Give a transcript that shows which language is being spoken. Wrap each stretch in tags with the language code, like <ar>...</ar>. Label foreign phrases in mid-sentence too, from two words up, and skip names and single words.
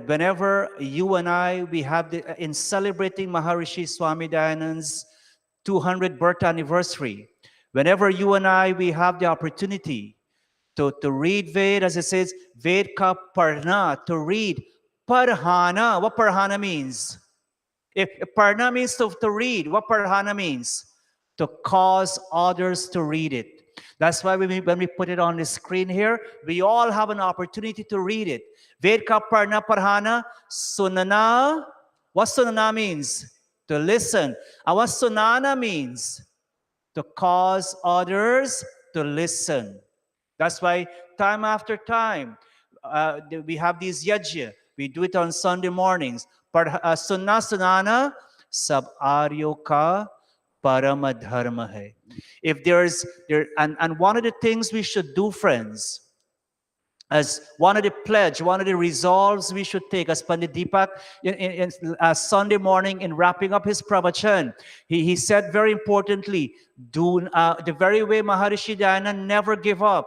<en>Whenever you and we have in celebrating Maharishi Swami Dayanand's 200th birth anniversary, whenever you and we have the opportunity to read Ved, as it says,</en> <hi>वेद का पढ़ना,</hi> <en>to read. Parhana, what parhana means? If parna means to read, what parhana means? To cause others to read it. That's why when we put it on the screen here, we all have an opportunity to read it.</en> <hi>वेद का पढ़ना पढ़ाना, सुनाना.</hi> <en>What sunana means? To listen. And what sunana means? To cause others to listen. That's why time after time, we have these yajna. We do it on Sunday mornings.</en> <hi>सुनना सुनाना सब आर्यों का परम धर्म है.</hi> <en>If and one of the things we should do, friends, as one of the resolves we should take, as Pandit Deepak in Sunday morning in wrapping up his pravachan, he said very importantly, the very way Maharishi Dayanand never give up.</en>